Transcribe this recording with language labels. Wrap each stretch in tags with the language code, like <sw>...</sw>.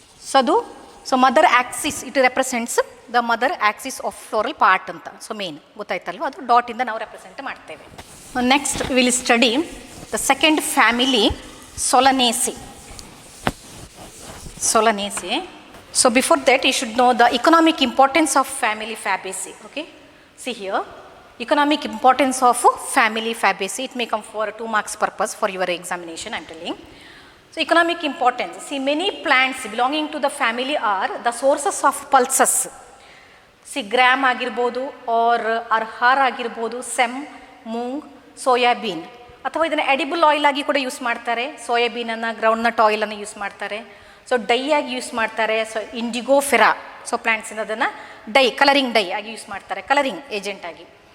<en>So ಅದು so mother axis, it represents the mother axis of floral part ಅಂತ.</en> <kn>So main ಗೊತ್ತಾಯ್ತಲ್ವ, ಅದು ಡಾಟಿಂದ ನಾವು represent ಮಾಡ್ತೇವೆ.</kn> <en>Next will study the second family, Solanaceae. Solanaceae. So before that you should know the economic importance of family Fabaceae. Okay, see here, economic importance of family Fabaceae. It may come for 2 marks purpose for your examination, I am telling. So economic importance, see many plants belonging to the family are the sources of pulses.</en> <kn>See gram ಆಗಿರ್ಬೋದು, R ಅರ್ಹಾರ್ ಆಗಿರ್ಬೋದು, sem, moong, soybean, ಅಥವಾ ಇದನ್ನು edible oil ಆಗಿ ಕೂಡ use ಮಾಡ್ತಾರೆ. ಸೋಯಾಬೀನನ್ನು, groundnut ಆಯಿಲನ್ನು use ಮಾಡ್ತಾರೆ. So dye ಆಗಿ ಯೂಸ್ ಮಾಡ್ತಾರೆ. ಸೊ ಇಂಡಿಗೋಫೆರಾ, ಸೊ ಪ್ಲ್ಯಾಂಟ್ಸಿಂದ ಅದನ್ನು ಡೈ, ಕಲರಿಂಗ್ ಡೈ ಆಗಿ ಯೂಸ್ ಮಾಡ್ತಾರೆ, ಕಲರಿಂಗ್ ಏಜೆಂಟ್ ಆಗಿ.</kn>